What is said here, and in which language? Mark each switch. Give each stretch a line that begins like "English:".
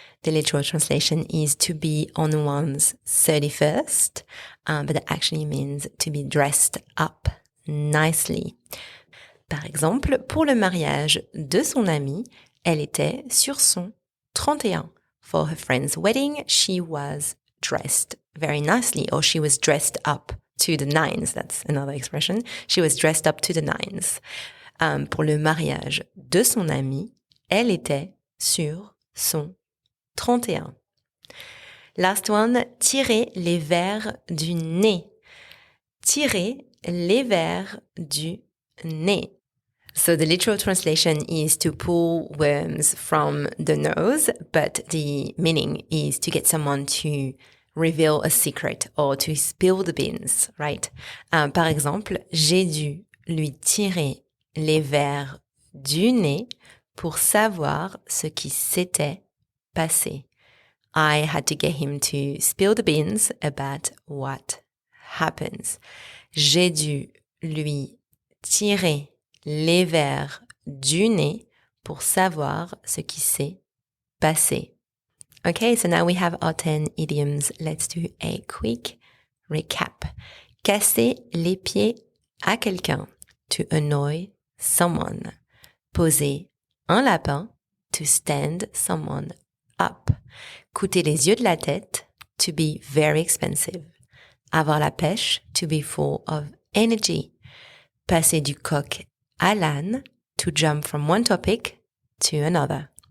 English: The literal translation is to be on one's 31st, but that actually means to be dressed up nicely.
French: Par exemple, pour le mariage de son amie, elle était sur son 31.
English: For her friend's wedding, she was dressed very nicely, or she was dressed up to the nines. That's another expression. She was dressed up to the nines.
French: Pour le mariage de son amie, elle était sur son 31.
English: Last one,
French: tirer les vers du nez. Tirer les vers du nez.
English: So the literal translation is to pull worms from the nose, but the meaning is to get someone to reveal a secret or to spill the beans, right?
French: Par exemple, j'ai dû lui tirer les vers du nez pour savoir ce qui s'était passé.
English: I had to get him to spill the beans about what happens.
French: J'ai dû lui tirer les vers du nez pour savoir ce qui s'est passé.
English: Okay, so now we have our 10 idioms. Let's do a quick recap.
French: Casser les pieds à quelqu'un,
English: to annoy someone.
French: Poser un lapin,
English: to stand someone up.
French: Coûter les yeux de la tête,
English: to be very expensive.
French: Avoir la pêche,
English: to be full of energy.
French: Passer du coq à l'âne,
English: to jump from one topic to another.